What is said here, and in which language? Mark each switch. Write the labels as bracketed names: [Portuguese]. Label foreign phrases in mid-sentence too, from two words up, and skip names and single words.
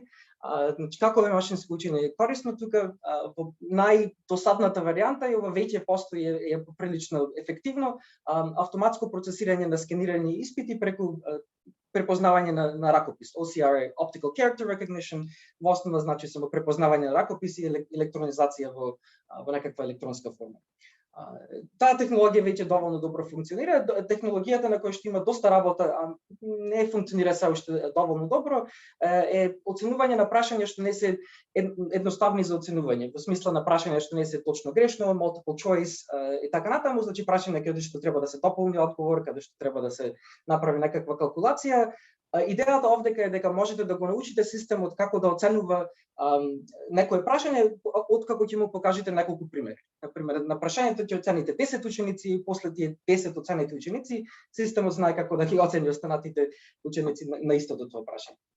[Macedonian] Значи, како е машинско учење корисно тука, во најдосадната варијанта и ова веќе постои е прилично ефективно, автоматско процесирање на скенирање испити преку препознавање на ракопис, [English] OCR, Optical Character Recognition, [Macedonian] во основа значи само препознавање на ракопис и електронизација во некаква електронска форма. Таа технологија веќе доволно добро функционира. Технологијата на која што има доста работа, не функционира се уште доволно добро, е оценување на прашања што не се едноставни за оценување, во смисла на прашања што не се точно грешно, [English] multiple choice [Macedonian] и така натаму, значи прашања каде што треба да се дополни одговор, каде што треба да се направи некаква калкулација. Идејата овдека е дека можете да го научите системот како да оценува некое прашање, откако ќе му покажете неколку примери. Например, на прашањето ќе оцените 10 ученици и после тие 10 оценети ученици, системот знае како да ги оцени останатите ученици на истото тоа прашање.